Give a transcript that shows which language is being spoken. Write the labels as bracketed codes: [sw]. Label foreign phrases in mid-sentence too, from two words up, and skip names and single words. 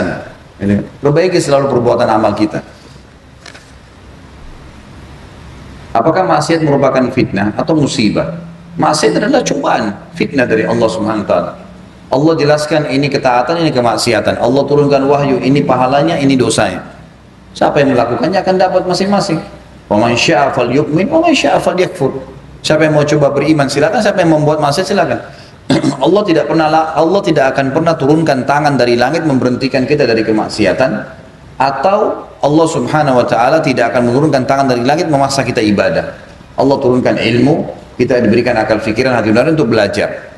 [id] Perbaiki selalu perbuatan amal kita. Apakah maksiat merupakan fitnah atau musibah? Maksiat adalah cobaan, fitnah dari Allah SWT. Allah jelaskan ini ketaatan, ini kemaksiatan. Allah turunkan wahyu, ini pahalanya, ini dosanya. Siapa yang melakukannya akan dapat masing-masing. [ar] Wa man syaa'a falyu'min wa man syaa'a falyakfur. [id] Siapa yang mau coba beriman silakan, siapa yang membuat maksiat silakan. Allah tidak akan pernah turunkan tangan dari langit memberhentikan kita dari kemaksiatan, atau Allah [ar] Subhanahu wa taala [id] tidak akan menurunkan tangan dari langit memaksa kita ibadah. Allah turunkan ilmu, kita diberikan akal pikiran, hati nurani untuk belajar.